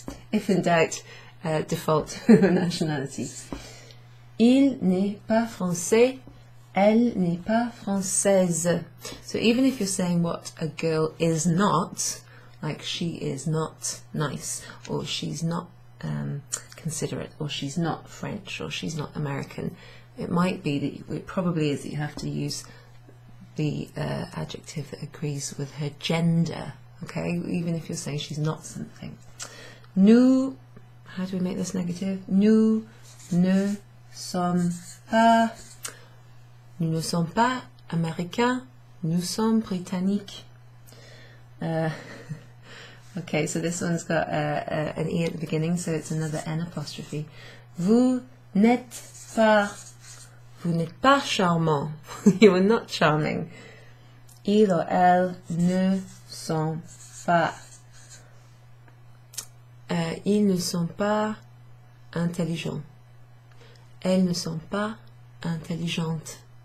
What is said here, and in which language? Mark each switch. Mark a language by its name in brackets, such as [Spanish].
[English] If in doubt, default nationality. [French] Il n'est pas français, elle n'est pas française. [English] So even if you're saying what a girl is not, like she is not nice, or she's not considerate, or she's not French, or she's not American, it might be that it probably is that you have to use the adjective that agrees with her gender, okay, even if you're saying she's not something. Nous, how do we make this negative? [French] Nous ne sommes pas, nous ne sommes pas américains, nous sommes britanniques. [English] Okay, so this one's got an E at the beginning, so it's another N apostrophe. [French] Vous n'êtes pas charmant. [English] You are not charming. [French] Il or elle ne sont pas. Ils ne sont pas intelligents. Elles ne sont pas intelligentes.